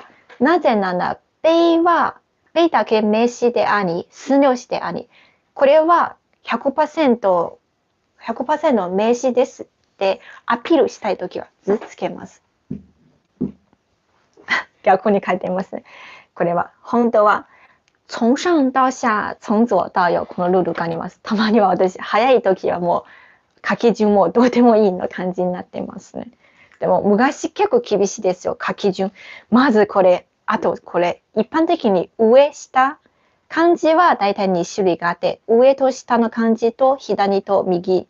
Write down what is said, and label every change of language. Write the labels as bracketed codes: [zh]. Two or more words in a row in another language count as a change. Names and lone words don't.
[ja] なぜなら杯だけ名詞であり、数量詞であり、これは 100% 名詞ですってアピールしたいときは図つけます。逆に書いてますね。これは本当は [zh] 从上到下、从左到右、 [ja] このルールがあります。たまには私、早い時はもう書き順もどうでもいいの感じになってますね。でも昔結構厳しいですよ、書き順。まずこれ、あとこれ、一般的に上、下、漢字はだいたい2種類があって、上と下の漢字と左と右。